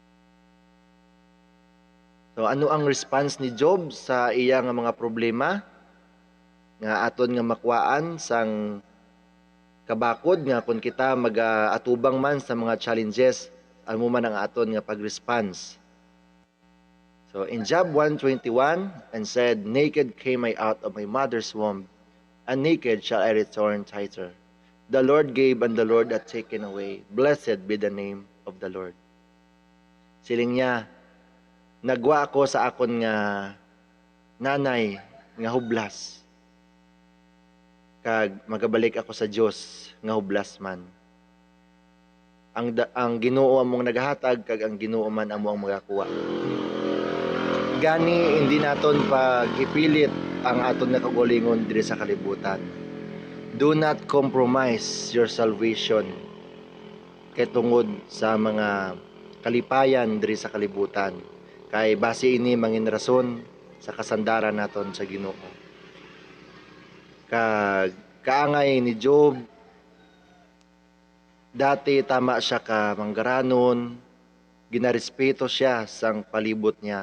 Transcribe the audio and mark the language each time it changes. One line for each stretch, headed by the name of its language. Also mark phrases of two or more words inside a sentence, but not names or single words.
Hiligaynon: So ano ang response ni Job sa iya nga mga problema nga aton nga makwaan sang kabakod nga kung kita mag-atubang man sa mga challenges, amo man ang aton nga pag-response.
English: So in Job 1:21, and said, "Naked came I out of my mother's womb, and naked shall I return thither. The Lord gave, and the Lord hath taken away. Blessed be the name of the Lord."
Hiligaynon: Siling niya, nagwa ako sa akon nga nanay nga hublas, kag magabalik ako sa Dios nga hublas man. Ang Ginoo among nagahatag, kag ang Ginoo man amo ang magakuha. Gani hindi naton pag-ipilit ang aton nga kaugalingon diri sa kalibutan.
English: Do not compromise your salvation
Hiligaynon: kay tungod sa mga kalipayan diri sa kalibutan. Kay base ini mangin rason sa kasandaran naton sa Ginoo. Kag kaangay ni Job, dati tama siya ka manggaranon, ginarespeto siya sang palibot niya.